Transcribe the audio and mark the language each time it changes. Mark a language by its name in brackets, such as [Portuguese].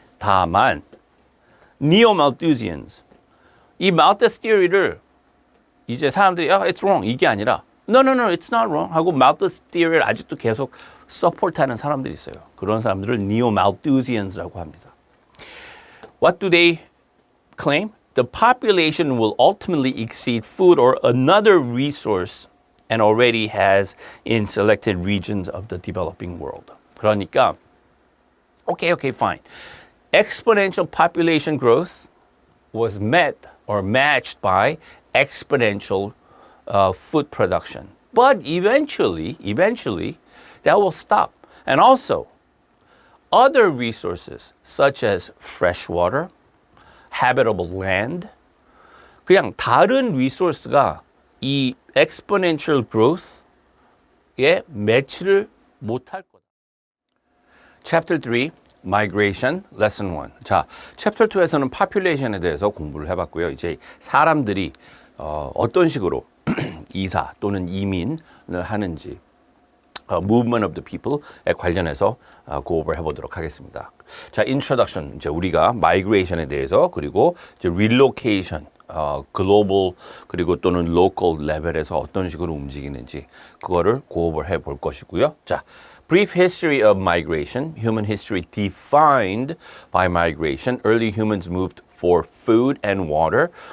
[Korean] 다만 Neo-Malthusians 이 Malthus theory를 이제 사람들이 [English] it's wrong [Korean] 이게 아니라 [English] no, it's not wrong [Korean] 하고 Malthus theory를 아직도 계속 서포트하는 사람들이 있어요. 그런 사람들을 Neo-Malthusians라고 합니다. [English] What do they claim? The population will ultimately exceed food or another resource and already has in selected regions of the developing world. [Korean] 그러니까 [English] okay, fine. Exponential population growth was met or matched by exponential food production. But eventually, that will stop. And also, other resources such as fresh water, habitable land, [Korean] 그냥 다른 리소스가 이 exponential growth에 매치를 못할 거다. [English] Chapter 3, Migration, Lesson 1. [Korean] 자, Chapter 2에서는 population에 대해서 공부를 해봤고요. 이제 사람들이 어떤 식으로 이사 또는 이민을 하는지 movement of the people에 관련해서 고업을 해보도록 하겠습니다. 자, introduction. 이제 우리가 migration에 대해서 그리고 이제 relocation, global 그리고 또는 local 레벨에서 어떤 식으로 움직이는지 그거를 고업을 해볼 것이고요. [English] 자, brief history of migration, human history defined by migration. Early humans moved for food and water.